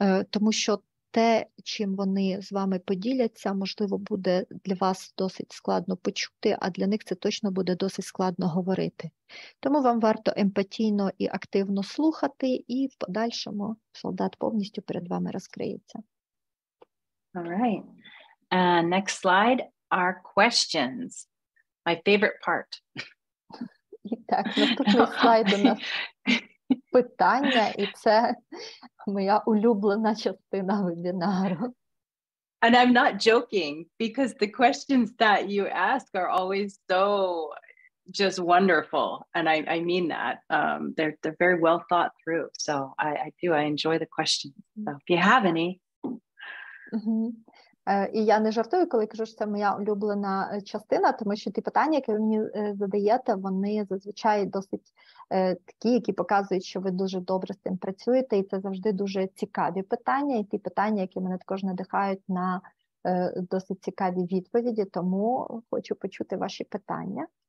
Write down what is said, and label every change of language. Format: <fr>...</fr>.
<uk>Тому що те, чим вони з вами поділяться, можливо, буде для вас досить складно почути, а для них це точно буде досить складно говорити. Тому вам варто емпатійно і активно слухати, і в подальшому солдат повністю перед вами розкриється.</uk> <en>All right. Next slide are questions. My favorite part.</en> <uk>І так, наступний слайд у нас питання, і це моя улюблена частина вебінару.</uk> <en>And I'm not joking because the questions that you ask are always so just wonderful. And I mean that. They're very well thought through. So I enjoy the questions. So if you have any.</en> <uk>І я не жартую, коли кажу, що це моя улюблена частина, тому що ті питання, які ви мені задаєте, вони зазвичай досить такі, які показують, що ви дуже добре з цим працюєте, і це завжди дуже цікаві питання, і ті питання, які мене також надихають на досить цікаві відповіді, тому хочу почути ваші питання.</uk>